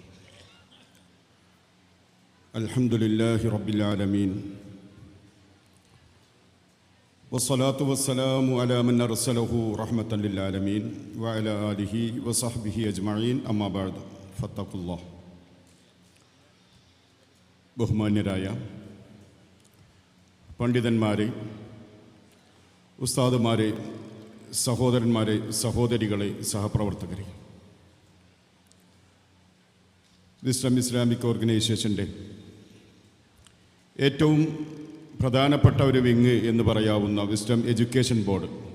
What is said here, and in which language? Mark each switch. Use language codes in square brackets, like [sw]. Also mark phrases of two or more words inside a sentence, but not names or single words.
[ar] الحمد لله رب العالمين والصلاة والسلام على من أرسله رحمة للعالمين وعلى آله وصحبه أجمعين أما بعد فاتقوا الله. [ml] ബഹുമാന്യരായ പണ്ഡിതന്മാരെ, ഉസ്താദുമാരെ, സഹോദരന്മാരെ, സഹോദരികളെ, സഹപ്രവർത്തകരെ, വിസ്ഡം ഇസ്ലാമിക് ഓർഗനൈസേഷൻ്റെ ഏറ്റവും പ്രധാനപ്പെട്ട ഒരു വിങ് എന്ന് പറയാവുന്ന വിസ്ഡം എഡ്യൂക്കേഷൻ ബോർഡ്,